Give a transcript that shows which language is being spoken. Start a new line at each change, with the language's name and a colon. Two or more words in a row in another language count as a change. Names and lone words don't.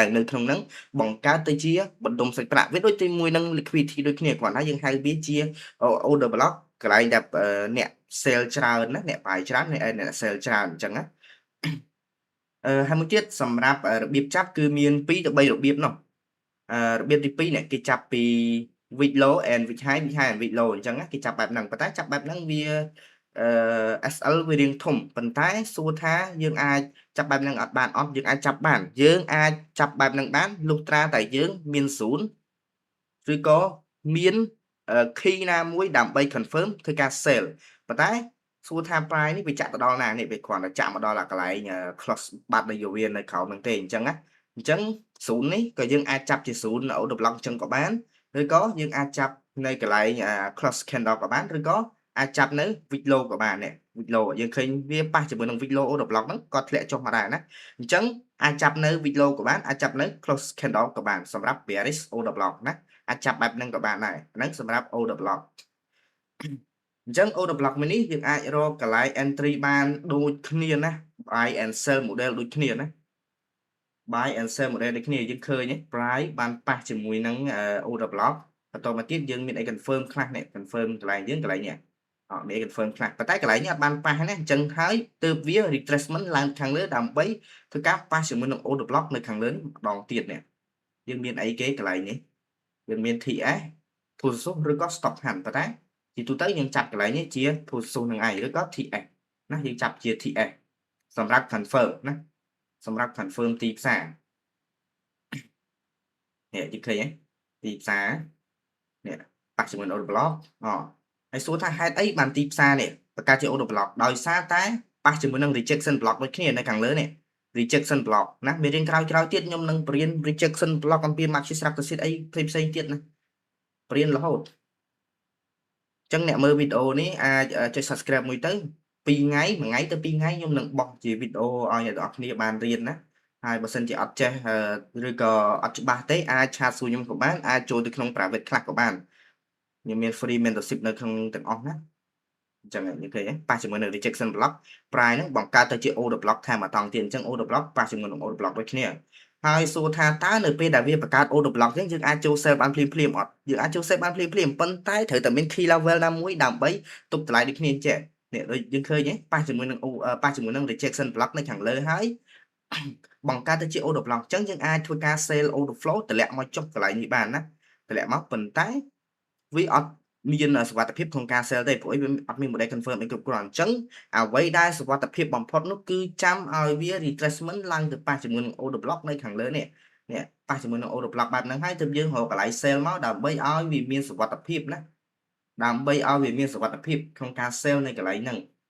Khmer: នៅក្នុងហ្នឹងបង្កើតទៅជាបណ្ដុំសាច់ប្រាក់វាដូចជាមួយនឹង liquidity ដូចគ្នាគ្រាន់តែយើងហៅវាជា
English: order block
Khmer: កន្លែងដែលអ្នក sell ច្រើនណាអ្នក buy ច្រើនអ្នក sell ច្រើនអញ្ចឹងណាហើយមួយទៀតសម្រាប់របៀបចាប់គឺមាន2ទៅ3របៀបនោះរបៀបទី2នេះគេចាប់ពី
English: week low and week high and week low
Khmer: អញ្ចឹងណាគេចាប់បែបហ្នឹងប៉ុន្តែចាប់បែបហ្នឹងវា SL វារាងធំប៉ុន្តែសួរថាយើងអាចចាប់បែបហ្នឹងអត់បានអត់យើងអាចចាប់បានយើងអាចចាប់បែបហ្នឹងបានលុះត្រាតែយើងមាន0ឬក៏មានkey ណាមួយដើម្បី confirm ធ្វើការ sell ប៉ុន្តែសួរថា price នេះវាចាក់ទៅដល់ណានេះវាគ្រាន់តែចាក់មកដល់កន្លែង close បាត់នៃវានៅក្រោមហ្នឹង ទេអញ្ចឹងណាអញ្ចឹង0នេះក៏យើងអាចចាប់ជា0នៅ
English: order block
Khmer: អញ្ចឹងក៏បានឬក៏យើងអាចចាប់នៅកន្លែង
English: close candle
Khmer: ក៏បានឬក៏អាចចាប់នៅ
English: wick low
Khmer: ក៏បាននេះ
English: wick low
Khmer: យើងឃើញវាប៉ះជាមួយនឹង
English: wick low order block
Khmer: ហ្នឹងក៏ធ្លាក់ចុះមកដែរណាអញ្ចឹងអាចចាប់នៅ
English: wick low
Khmer: ក៏បានអាចចាប់នៅ
English: close candle
Khmer: ក៏បានសម្រាប់
English: bearish order block
Khmer: ណាអាចចាប់បែបហ្នឹងក៏បានដែរហ្នឹងសម្រាប់
English: order block
Khmer: អញ្ចឹង
English: order block
Khmer: មួយនេះយើងអាចរកកន្លែង entry បានដូចគ្នាណា
English: buy and sell model
Khmer: ដូចគ្នាណា
English: buy and sell model
Khmer: ដូចគ្នាយើងឃើញ price បានប៉ះ ជាមួយនឹង
English: order block
Khmer: បន្តមកទៀតយើងមានអី confirm ខ្លះនេះ confirm កន្លែងយើងកន្លែងនេះមានអី confirm ខ្លះប៉ុន្តែកន្លែងនេះអត់បានប៉ះណាអញ្ចឹងហើយទើបវា retracement ឡើងខាងលើដើម្បីធ្វើការប៉ះជាមួយនឹង
English: order block
Khmer: នៅខាងលើនេះម្ដងទៀតនេះយើងមានអីគេកន្លែងនេះយើងមាន
English: TS Pulsus
Khmer: ឬក៏
English: stop hand
Khmer: ប៉ុន្តែជាទូទៅយើងចាប់កន្លែងនេះជា Pulsus នឹងឯងឬក៏ TS ណាយើងចាប់ជា TS សម្រាប់ confirm ណាសម្រាប់ confirm ទីផ្សារ នេះយើងឃើញទីផ្សារនេះប៉ះជាមួយ
English: order block
Khmer: ហើយសួរថាហេតុអីបានទីផ្សារនេះបង្កើតជា
English: order block
Khmer: ដោយសារតែប៉ះជាមួយនឹង
English: rejection block
Khmer: ដូចគ្នានៅខាងលើនេះ
English: rejection block
Khmer: ណាមេរៀនក្រោយៗទៀតខ្ញុំនឹងបរៀន
English: rejection block
Khmer: អំពី Marxist-Leninist អីផ្សេងៗទៀតណាបរៀនរហូតអញ្ចឹងអ្នកមើលវីដេអូនេះអាចចុច subscribe មួយទៅ2ថ្ងៃ1ថ្ងៃទៅ2ថ្ងៃខ្ញុំនឹងបោះជាវីដេអូ ឲ្យអ្នកនរគ្នាបានរៀនណាហើយបើសិនជាអត់ចេះឬក៏អត់ច្បាស់ទេអាចឆាតសួរខ្ញុំក៏បានអាចចូលទៅក្នុង
English: private class
Khmer: ក៏បានខ្ញុំមាន
English: free mentorship
Khmer: នៅក្នុងទាំងអស់ណាអញ្ចឹងនិយាយប៉ះជាមួយនឹង
English: rejection block
Khmer: ប្រាយហ្នឹងបង្កើតទៅជា
English: order block
Khmer: ថែមម្ដងទៀតអញ្ចឹង
English: order block
Khmer: ប៉ះជាមួយនឹង
English: order block
Khmer: ដូចគ្នាហើយសួរថាតើនៅពេលដែលវាបង្កើត
English: order block
Khmer: អញ្ចឹងយើងអាចចូល sell បានភ្លាមៗអត់យើងអាចចូល sell បានភ្លាមៗប៉ុន្តែត្រូវតែមាន
English: key level
Khmer: ណាមួយដើម្បីទប់តម្លៃដូចគ្នាចេះនេះដូចយើងឃើញទេប៉ះជាមួយនឹង
English: rejection block
Khmer: នៅខាងលើហើយបង្កើតទៅជា
English: order block
Khmer: អញ្ចឹងយើង អាចធ្វើការ
English: sell order flow
Khmer: តម្លាក់មកចុះកន្លែងនេះបានណាតម្លាក់មកប៉ុន្តែវាអត់មានសុវត្ថិភាពក្នុងការ sell ទេព្រោះវាអត់មាន
English: model confirm
Khmer: អីគ្រប់គ្រាន់អញ្ចឹងអ្វីដែលសុវត្ថិភាពបំផុតនោះគឺចាំឲ្យវា retracement ឡើងទៅប៉ះជាមួយនឹង
English: order block
Khmer: នៅខាងលើនេះប៉ះជាមួយនឹង
English: order block
Khmer: បែបហ្នឹងហើយទើបយើងរកកន្លែង sell មកដើម្បីឲ្យវាមានសុវត្ថិភាពណាដើម្បីឲ្យវាមានសុវត្ថិភាពក្នុងការ sell នៅកន្លែងហ្នឹង